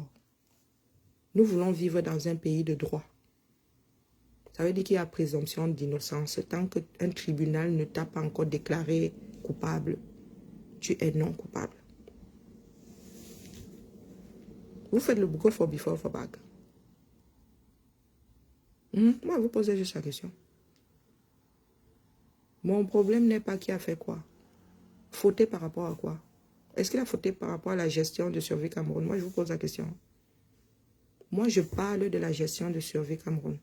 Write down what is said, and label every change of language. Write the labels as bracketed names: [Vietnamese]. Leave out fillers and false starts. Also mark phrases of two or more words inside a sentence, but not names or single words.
[French] Nous voulons vivre dans un pays de droit. Ça veut dire qu'il y a présomption d'innocence. Tant qu'un tribunal ne t'a pas encore déclaré coupable, tu es non coupable. Vous faites le go for before for back. Moi, vous posez juste la question. Mon problème n'est pas qui a fait quoi. Fauté par rapport à quoi? Est-ce qu'il a fauté par rapport à la gestion de survie Cameroun? Moi, je vous pose la question. Moi, je parle de la gestion de survie Cameroun.